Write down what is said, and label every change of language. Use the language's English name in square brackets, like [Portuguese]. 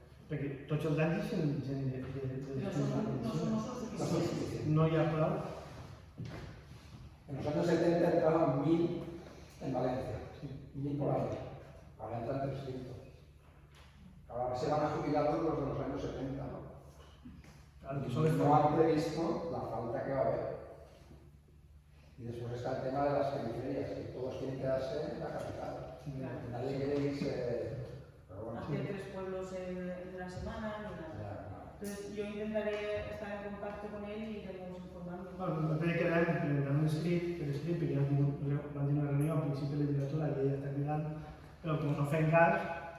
[Catalan] Perquè tots els anys són gent de [Spanish] No somos suficientes. [Catalan] no hi ha prou. [Spanish] En los años 70 entraban 1000 en Valencia, 1000 por año. Ahora entran 300. Ahora se van a jubilar los de los años 70, ¿no? Claro, que son No han previsto la falta que va a haber. Y después está el tema de las periferias, que todos quieren quedarse en la capital. Nadie quiere irse. Pero bueno, Hacer 3 pueblos en una semana, ni nada. Entonces yo intentaré estar en contacto con él y iremos informando. [Catalan] Bueno, no té que veure, presentant un escrit, perquè ja van tenir una reunió al principi de la legislatura que ella està cridant, però com no fem cas...